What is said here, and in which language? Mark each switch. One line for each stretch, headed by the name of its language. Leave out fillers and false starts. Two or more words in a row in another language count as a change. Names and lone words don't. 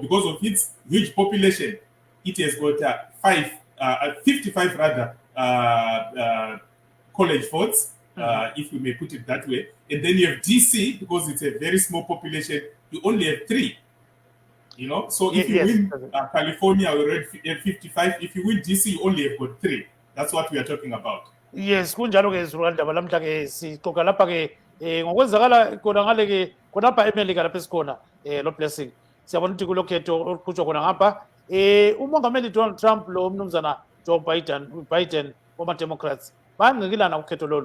English: Because of its huge population, it has got 55 rather college votes, if we may put it that way. And then you have DC, because it's a very small population, you only have three. So if you Yes. win California, we already have 55. If you win DC, you only have got three. That's what we are talking about. Yes,
North Ndebele: kunjalo ke Zurandaba lamhla ke sixoxa lapha ke ngokwenzakala khona ngale ke khonapha eMelika lapha esikhona lo Blessing. Siyabona ukuthi kulokhetho oluqhutshwa khona ngapha umongameli Donald Trump lo mnumzana Joe Biden wama Democrats bangqikilana ukhetho lolu.